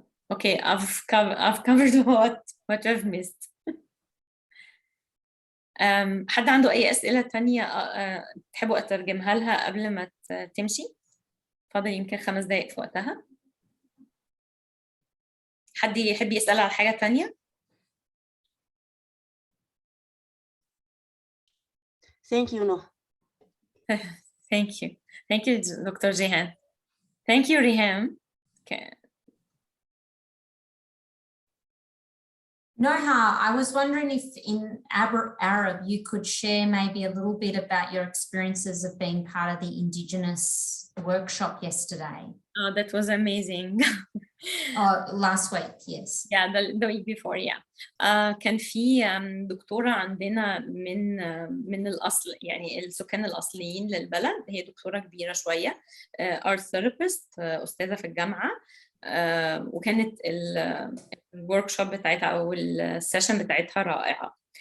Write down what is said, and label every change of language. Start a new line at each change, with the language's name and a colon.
English: Okay, I've covered what I've missed.
Arabic: حد عنده أي أسئلة تانية تحبوا أترجمها لها قبل ما تمشي؟ فاضل يمكن 5 دقايق في وقتها. حد يحب يسأل على حاجة تانية؟
English: Thank you, Noha. Thank you. Thank you, Dr. Jehan. Thank you, Riham. Okay. Noha, I was wondering if in Arab you could share maybe a little bit about your experiences of being part of the Indigenous workshop yesterday. Oh, that was amazing. Last week, yes. Yeah, the week before, yeah.
Arabic: كان في دكتورة عندنا من الأصل، يعني السكان الأصليين للبلد، هي دكتورة كبيرة شوية، art therapist، أستاذة في الجامعة، وكانت الوركشوب بتاعتها أو السيشن بتاعتها رائعة.